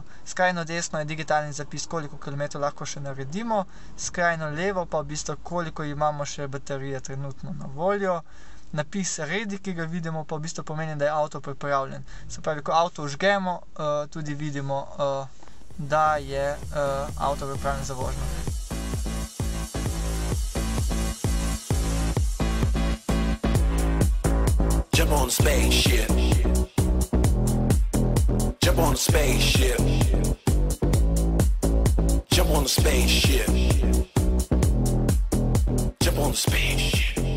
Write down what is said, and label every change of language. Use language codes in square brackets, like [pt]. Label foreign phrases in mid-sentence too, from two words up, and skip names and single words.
[sl] Skrajno desno je digitalni zapis, koliko kilometrov lahko še naredimo, skrajno levo pa v bistvu koliko imamo še baterije trenutno na voljo. Napis ready, ki ga vidimo, pa v bistvu pomeni, da je avto pripravljen. Se pravi, ko avto vžgemo, tudi vidimo, da je avto pripravljen za vožnjo. [en] Jump on the spaceship. Jump on the spaceship. Jump on the spaceship. Jump on the spaceship.